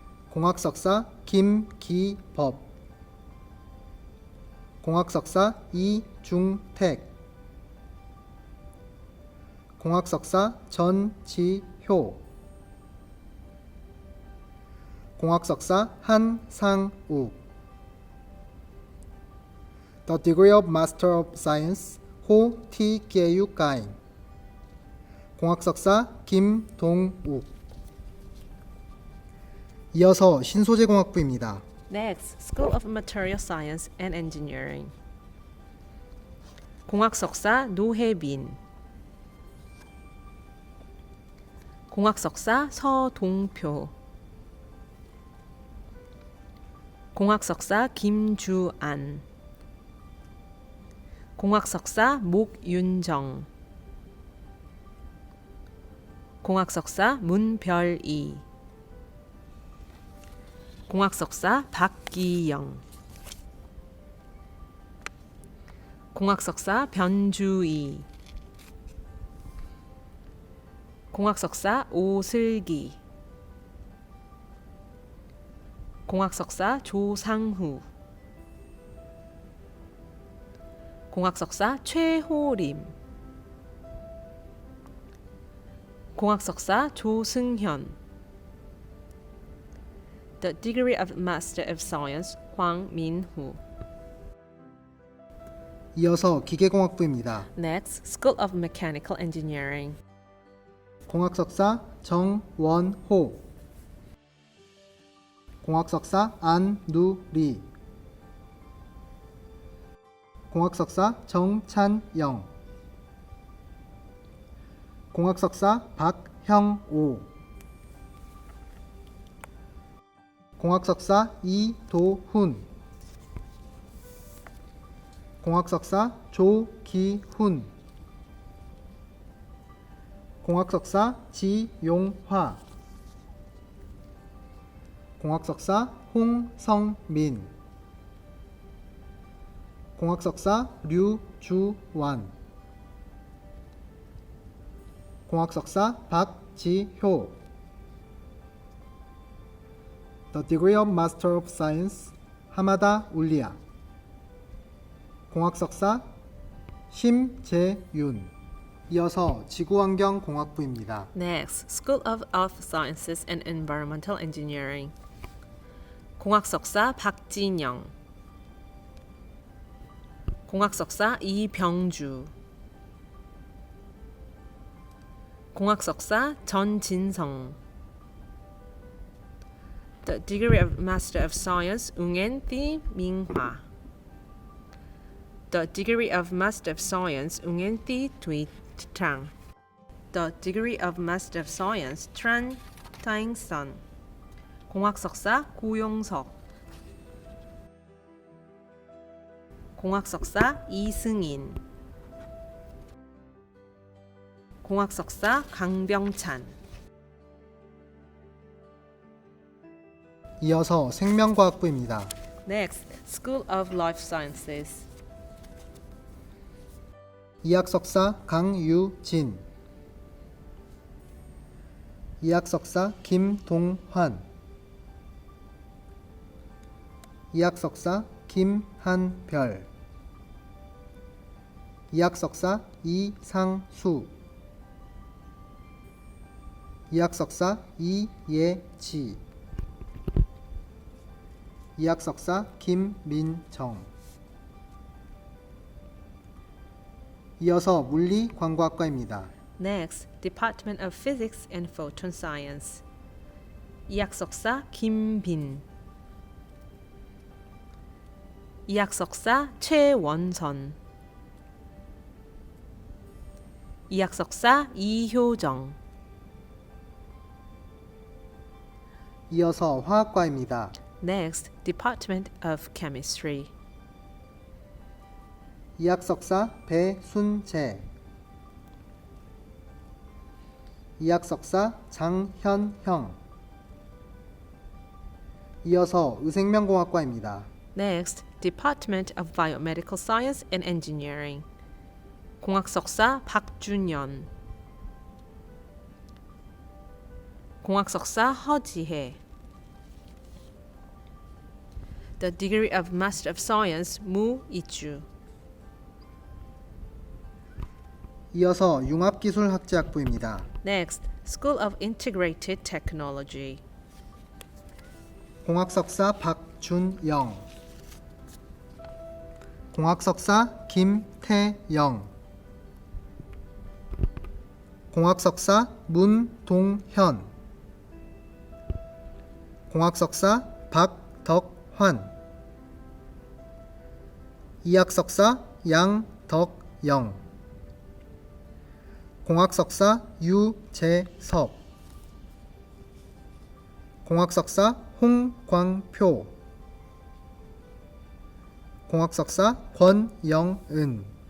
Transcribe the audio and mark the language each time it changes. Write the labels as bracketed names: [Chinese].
[Korean] 공학석사 김기법, 공학석사 이중택, 공학석사 전지효, 공학석사 한상욱. [English] The degree of Master of Science 호티계육가인, [Korean] 공학석사 [English] 김동욱. [Korean] 이어서 신소재공학부입니다. [English] Next, School of Material Science and Engineering. [Korean] 공학석사 노혜빈, 공학석사 서동표, 공학석사 김주안, 공학석사 목윤정, 공학석사 문별이, 공학석사 박기영, 공학석사 변주희, 공학석사 오슬기, 공학석사 조상후, 공학석사 최호림, 공학석사 조승현. [English] The degree of Master of Science 황민후. [Korean] 이어서 기계공학부입니다. [English] Next, School of Mechanical Engineering. [Korean] 공학석사 정원호, 공학석사 안누리, 공학석사 정찬영, 공학석사 박형오, 공학석사 이도훈, 공학석사 조기훈, 공학석사 지용화, 공학석사 홍성민, 공학석사 류주완, 공학석사 박지효. [English] The degree of Master of Science 하마다 울리아, [Korean] 공학석사 [English] 심재윤. [Korean] 이어서 지구환경공학부입니다. [English] Next, School of Earth Sciences and Environmental Engineering. [Korean] 공학석사 박진영, 공학석사 이병주, 공학석사 전진성. [English] The degree of Master of Science 웅엔띠 민화. The degree of Master of Science 웅엔띠 뒤창. The degree of Master of Science 트란 타잉선. [Korean] 공학석사 고용석, 공학석사 이승인, 공학석사 강병찬. 이어서 생명과학부입니다. [English] Next, School of Life Sciences. [Korean] 이학석사 강유진, 이학석사 김동환, 이학석사 김한별, 이학석사 이상수, 이학석사 이예지, 이학석사 김민정. 이어서 물리광과학과입니다. [English] Next, Department of Physics and Photon Science. [Korean] 이학석사 김빈, 이학석사 최원선, 이학석사 이효정. 이어서 화학과입니다. [English] Next, Department of Chemistry. [Korean] 이학석사 배순재, 이학석사 장현형. 이어서 의생명공학과입니다. [English] Next, Department of Biomedical Science and Engineering. [Korean] 공학석사 박준연. 공학석사 허지혜. [English] The degree of Master of Science 무이주. [Korean] 이어서 융합기술학제학부입니다. [English] Next, School of Integrated Technology. [Korean] 공학석사 박준영, 공학석사 김태영, 공학석사 문동현, 공학석사 박덕환, 이학석사 양덕영, 공학석사 유재석, 공학석사 홍광표, 공학석사 권영은.